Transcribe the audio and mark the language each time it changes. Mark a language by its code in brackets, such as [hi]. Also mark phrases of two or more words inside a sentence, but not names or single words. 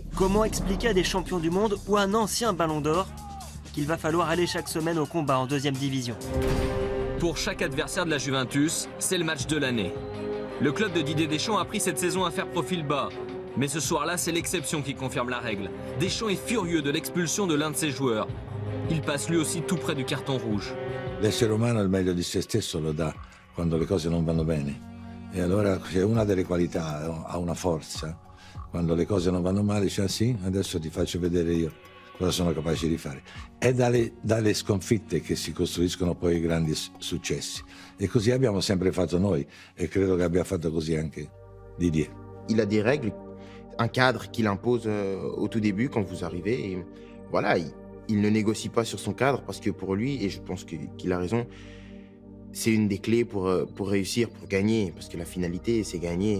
[fr] Comment expliquer à des champions du monde ou à un ancien ballon d'or qu'il va falloir aller chaque semaine au combat en 2e division? Pour chaque adversaire de la Juventus, c'est le match de l'année. Le club de Didier Deschamps a pris cette saison à faire profil bas. Mais ce soir-là, c'est l'exception qui confirme la règle. Deschamps est furieux de l'expulsion de l'un de ses joueurs. Il passe lui aussi tout près du carton rouge. [it] L'essere umano il meglio di se stesso lo dà quando le cose non vanno bene. E allora se una delle qualità ha una forza, quando le cose non vanno male dice sì, adesso ti faccio vedere io cosa sono capace di fare. È dalle sconfitte che si costruiscono poi i grandi successi. E così abbiamo sempre fatto noi e credo che abbia fatto così anche Didier. [fr] Il a des règles, un cadre qu'il impose au tout début quand vous arrivez. Et voilà, il ne négocie pas sur son cadre parce que pour lui, et je pense qu'il a raison, c'est une des clés pour réussir, pour gagner, parce que la finalité, c'est gagner.